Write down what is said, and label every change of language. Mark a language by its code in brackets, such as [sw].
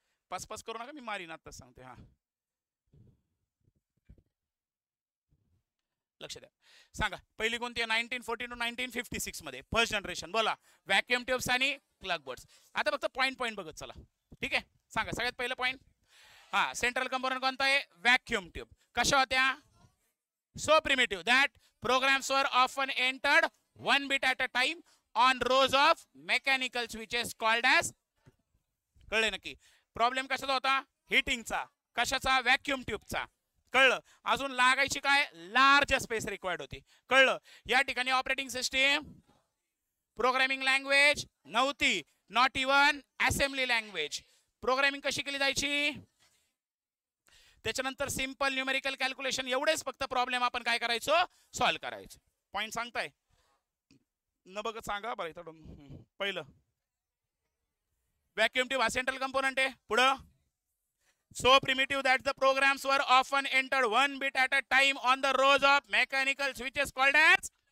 [mr] Pass करू नका, मी मारीन आताच सांगते. हा, लक्ष द्या. सांगा, पहिली कोणती आहे, 1940 to 1956 मध्ये फर्स्ट जनरेशन. बोला, व्हॅक्युम ट्यूब्स आणि प्लग बोर्ड्स. आता फक्त पॉईंट बघत चला. ठीक आहे, सांगा सगळ्यात पहिलं पॉईंट. हा, सेंट्रल कंपोनंट कोणता आहे, व्हॅक्युम ट्यूब. कशा होत्या, [en] So primitive that programs वर often entered 1 bit at a time on rows of mechanical switches called as. [mr] कळले नक्की. प्रॉब्लेम कशाचा होता, हिटिंगचा. कशाचा, व्हॅक्युम ट्यूबचा. कळलं. अजून लागायची काय, लार्ज स्पेस रिक्वायर्ड होती. कळलं. या ठिकाणी ऑपरेटिंग सिस्टीम, प्रोग्रामिंग लँग्वेज नव्हती, [en] Not even assembly language. [mr] Programming कशी केली जायची, त्याच्यानंतर सिंपल न्यूमेरिकल कॅल्क्युलेशन. एवढेच फक्त प्रॉब्लेम आपण काय करायचो, सॉल्व्ह करायचो. पॉइंट सांगताय न, बघत सांगा बरं. इथं पहिलं व्हॅक्युम ट्यूब हा सेंट्रल कंपोनंट आहे. पुढं, [en] so primitive that the programs were often entered 1 bit at a time on the rows of mechanical switches called as.